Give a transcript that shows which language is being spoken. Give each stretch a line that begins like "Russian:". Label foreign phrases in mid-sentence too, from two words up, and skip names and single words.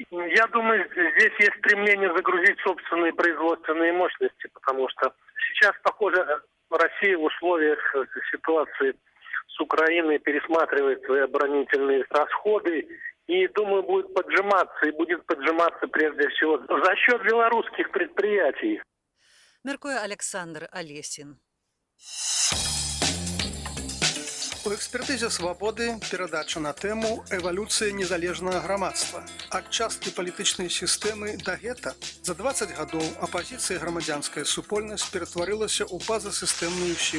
Russian: Я думаю, здесь есть стремление загрузить собственные производственные мощности, потому что сейчас, похоже, Россия в условиях ситуации с Украиной пересматривает свои оборонительные расходы и, думаю, будет поджиматься прежде всего за счет белорусских предприятий.
Belarusian: Мяркуе Александр Олесин. У экспертызе «Свободы» перадача на тэму «Эвалюцыя незалежнага грамадства». Ад часткі палітычнай сістэмы да гета за 20 гадоў апазіцыя грамадзянская супольнасць ператварылася ў пазасістэмную сілу.